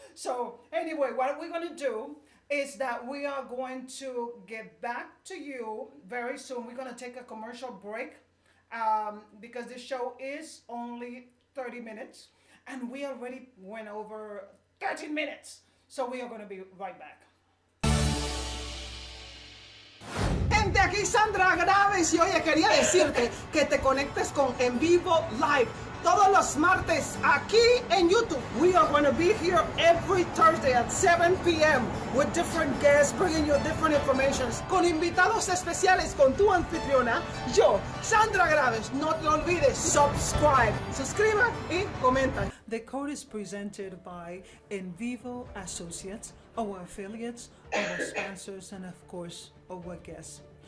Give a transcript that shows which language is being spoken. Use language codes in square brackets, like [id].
[en] So anyway, what we're gonna do is that we are going to get back to you very soon. We're gonna take a commercial break because this show is only 30 minutes and we already went over 13 minutes. So we are going to be right back. [es] Gente, aquí Sandra Graves y oye, quería decirte que te conectes con En Vivo Live todos los martes aquí en YouTube. [en] We are going to be here every Thursday at 7 p.m. with different guests bringing you different information. [es] Con invitados especiales con tu anfitriona, yo, Sandra Graves. No te olvides, subscribe. Suscriba y comenta. [en] The code is presented by En Vivo Associates, our affiliates, our sponsors, and of course, our guests.